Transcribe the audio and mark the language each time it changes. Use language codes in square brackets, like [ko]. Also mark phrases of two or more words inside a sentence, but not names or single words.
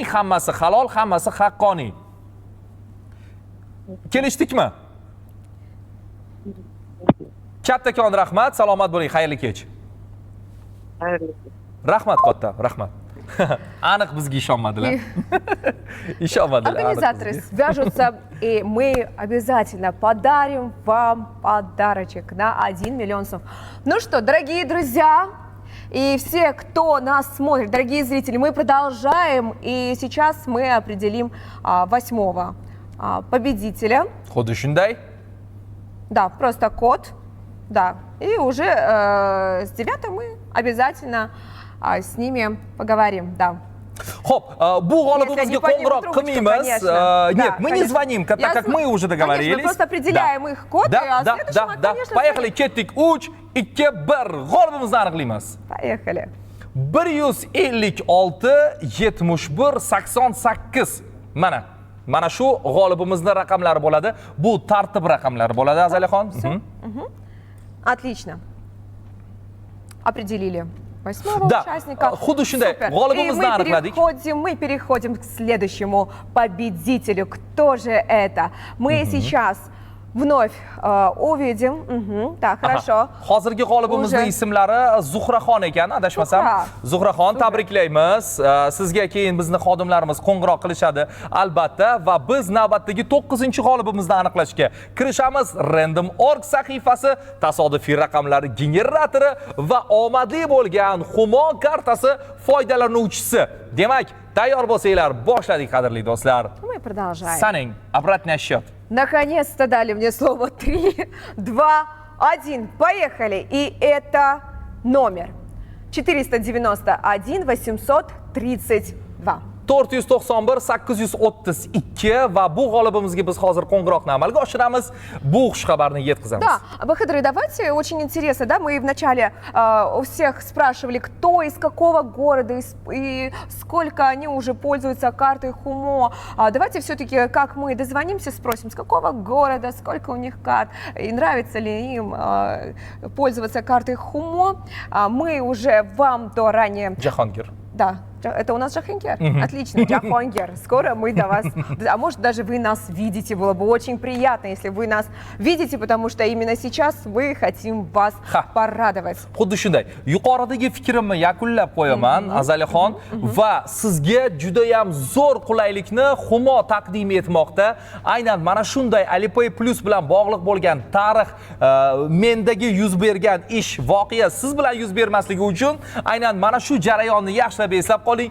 [uz] Hammasi halol, hammasi haqqoniy. Kelishdikmi? Kattakon rahmat, salomat bo'ling, xayrli kech. Xayrli. Rahmat katta, rahmat. Aniq bizga ishonmadilar. Ishonmadilar. [ru] Организаторы свяжутся, и мы обязательно подарим вам подарочек на 1 миллион сом. Ну что, дорогие друзья, и все, кто нас смотрит, дорогие зрители, мы продолжаем, и сейчас мы определим 8-го победителя. [uz] Xuddi shunday. [ru] Да, просто код, да, и уже с 9 мы обязательно с ними поговорим, да. [uz] Xo'p, bu g'olibimizga qo'ng'iroq qilmaymiz. [ru] Нет, мы не звоним, так как мы уже договорились. Конечно, мы просто определяем их код, а следующим, конечно, Поехали, [uz] ketdik. 3, 2, 1. G'olibimizni aniqlaymiz. [ru] Поехали. 156 71 88. [uz] Mana shu g'olibimizning raqamlari bo'ladi. Bu tartib raqamlari bo'ladi, Azaliyaxon. [ru] Отлично. Определили 8-го Да, участника. [uz] Xuddi shunday. [ru] Супер. [uz] G'olibimizni [ru] И [uz] aniqladik. [ru] мы переходим к следующему победителю. Кто же это? Мы сейчас вновь увидим. Так, хорошо. [uz] Hozirgi g'olibimizning ismlari Zuhraxon ekan, adashmasam. Zuhraxon, tabriklaymiz. Sizga keyin bizni xodimlarimiz qo'ng'iroq qilishadi, albatta, va biz navbatdagi 9-g'olibimizni aniqlashga kirishamiz. Random.org sahifasi, tasodifiy raqamlar generatori va omadli bo'lgan Humo kartasi foydalanuvchisi. Demak, tayyor bo'lsanglar, boshladik, qadrli do'stlar. [ru] Мы продолжаем. Saning, обратный счет. Наконец-то дали мне слово 3, 2, 1. Поехали. И это номер 491 832. [uz] 491 832 va bu g'olibimizga biz hozir qo'ng'iroqni amalga oshiramiz. Bu xushxabarni yetkazamiz. [ru] Да, Бахадыры, давайте, очень интересно, да, мы вначале у всех спрашивали, кто из какого города и сколько они уже пользуются картой Хумо. Давайте все-таки, как мы дозвонимся, спросим, с какого города, сколько у них карт, и нравится ли им пользоваться картой Хумо. Мы уже вам то ранее... Jahongir. Да, это у нас Джахангер. Отлично, Джахангер. Скоро мы до вас... А может, даже вы нас видите. Было бы очень приятно, если вы нас видите, потому что именно сейчас мы хотим вас порадовать. [uz] Xuddi shunday. Yuqoridagi fikrimni yakunlab qo'yaman, Azaliyaxon, va sizga juda ham zo'r qulaylikni Humo taqdim etmoqda. Aynan mana shunday Alipay Plus bilan bog'liq bo'lgan tarix, mendagi yuz bergan ish, voqea siz bilan yuz bermasligi uchun aynan mana shu jarayonni yaxshilab eslab qoling.